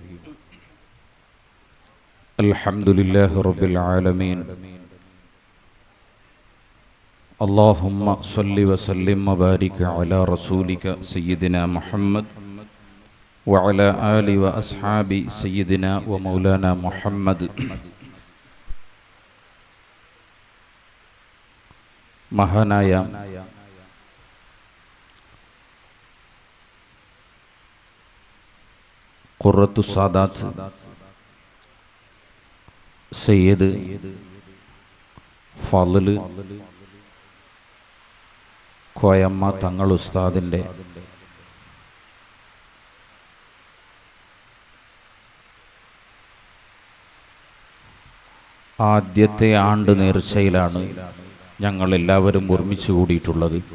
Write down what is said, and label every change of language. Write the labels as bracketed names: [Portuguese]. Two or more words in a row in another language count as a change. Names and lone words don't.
[Arabic] الحمد لله رب العالمين. اللهم صل وسلم وبارك على رسولك سيدنا محمد وعلى آل وأصحاب سيدنا ومولانا محمد. [Malayalam] മഹാനായ ഖുറത്തു സാദാത്ത് സയ്യിദ് ഫളല് കോയമ്മ തങ്ങൾ ഉസ്താദിൻ്റെ ആദ്യത്തെ ആണ്ട് നേർച്ചയിലാണ് ഞങ്ങൾ എല്ലാവരും ഒരുമിച്ച് കൂടിയിട്ടുള്ളത്.